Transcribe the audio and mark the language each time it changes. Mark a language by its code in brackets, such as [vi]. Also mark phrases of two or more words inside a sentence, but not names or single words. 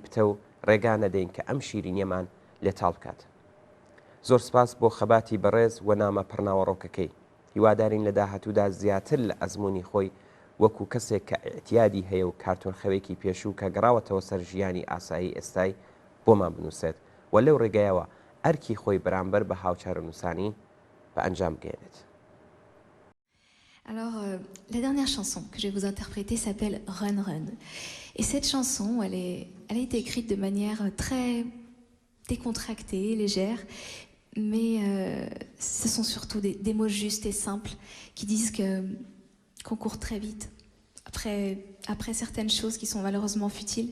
[ckb] پتە و ڕێگا نەدەین کە ئەم شیرینیەمان لێتاڵ بکات زۆر سپاس بۆ خەباتی بەڕێز و نامە پڕناوەڕۆکەکەی هیوادارین لە داهاتوودا زیاتر لە ئەزمموی خۆی وەکو کەسێک کە ئەتیادی هەیە و کارتۆنخەوێکی پێشوو کە گەڕاوەتەوە سەر ژیانی ئاسایی ئێستای بۆمان بنووسێت و لەو ڕێگایەوە ئەرکی خۆی بەرامبەر بە هاوچارە نووسانی بە ئەنجام بگەێنێت. [fr] Alors, la dernière chanson que je vais vous interpréter s'appelle Run Run. Et cette chanson, elle a été écrite de manière très décontractée, légère, mais ce sont surtout des mots justes et simples qui disent qu'on court très vite après certaines choses qui sont malheureusement futiles.